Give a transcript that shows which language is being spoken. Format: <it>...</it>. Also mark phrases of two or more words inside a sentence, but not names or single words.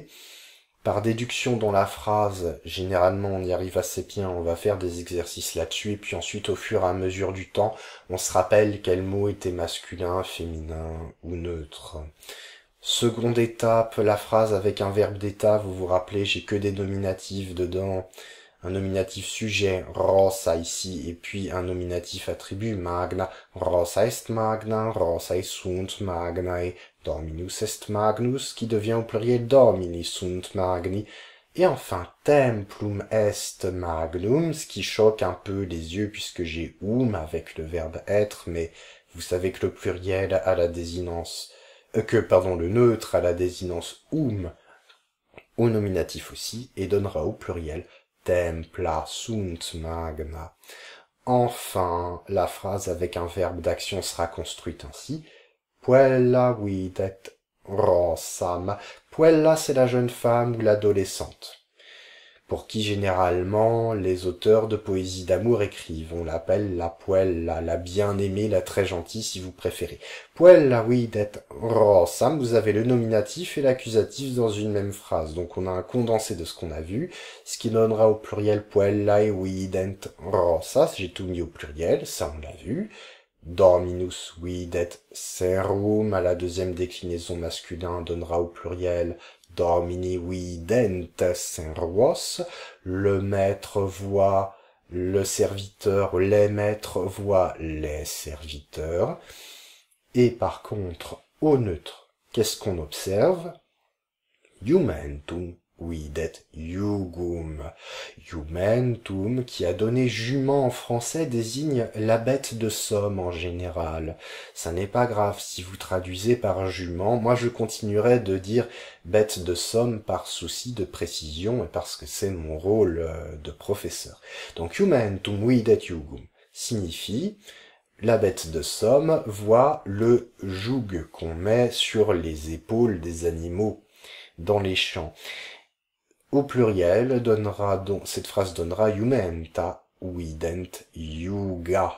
<fr>Par déduction dans la phrase, généralement on y arrive assez bien, on va faire des exercices là-dessus, et puis ensuite au fur et à mesure du temps, on se rappelle quel mot était masculin, féminin ou neutre. Seconde étape, la phrase avec un verbe d'état, vous vous rappelez, j'ai que des nominatifs dedans. Un nominatif sujet, rosa ici, et puis un nominatif attribut,</fr> <la>magna, rosa est magna, rosae sunt magnae, dominus est magnus,</la> <fr>qui devient au pluriel</fr> <la>domini sunt magni,</la> <fr>et enfin</fr> <la>templum est magnum,</la> <fr>ce qui choque un peu les yeux puisque j'ai avec le verbe être, mais vous savez que le pluriel a la désinence, le neutre a la désinence au nominatif aussi, et donnera au pluriel</fr> <la>templa sunt magna.</la> <fr>Enfin, la phrase avec un verbe d'action sera construite ainsi.</fr> <la>Puella videt rosam. Puella,</la> <fr>c'est la jeune femme ou l'adolescente, pour qui généralement les auteurs de poésie d'amour écrivent. On l'appelle la puella, la bien-aimée, la très gentille si vous préférez.</fr> <la>Puella videt rosam,</la> <fr>vous avez le nominatif et l'accusatif dans une même phrase. Donc on a un condensé de ce qu'on a vu, ce qui donnera au pluriel</fr> <la>puellae vident rosas,</la> <fr>j'ai tout mis au pluriel, ça on l'a vu.</fr> <la>Dominus videt serum,</la> <fr>à la deuxième déclinaison masculin, donnera au pluriel</fr> <la>Domini vident seruos,</la> <fr>le maître voit le serviteur, les maîtres voient les serviteurs. Et par contre, au neutre, qu'est-ce qu'on observe?</fr> <la>Jumentum videt jugum. Jumentum,</la> <fr>qui a donné jument en français, désigne la bête de somme en général. Ça n'est pas grave si vous traduisez par jument. Moi, je continuerai de dire bête de somme par souci de précision et parce que c'est mon rôle de professeur. Donc,</fr> <la>jumentum videt jugum</la> <fr>signifie la bête de somme voit le joug qu'on met sur les épaules des animaux dans les champs. Au pluriel, cette phrase donnera</fr> <la>jumenta vident juga.</la>